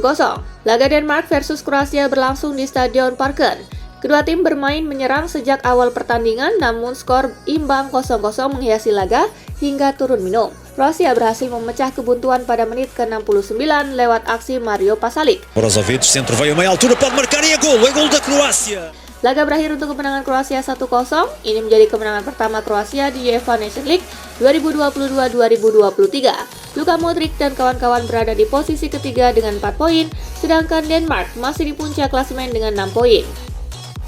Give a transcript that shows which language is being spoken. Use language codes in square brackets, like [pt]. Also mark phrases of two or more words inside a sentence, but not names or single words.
[id] Laga Denmark versus Kroasia berlangsung di Stadion Parken. Kedua tim bermain menyerang sejak awal pertandingan, namun skor imbang 0-0 menghiasi laga hingga turun minum. Kroasia berhasil memecah kebuntuan pada menit ke-69 lewat aksi Mario Pasalic. [pt] Brozovic, centro veio a meia altura, pode marcar e é gol da Croácia. [id] Laga berakhir untuk kemenangan Kroasia 1-0. Ini menjadi kemenangan pertama Kroasia di UEFA Nations League 2022-2023. Luka Modric dan kawan-kawan berada di posisi ketiga dengan 4 poin, sedangkan Denmark masih di puncak klasemen dengan 6 poin.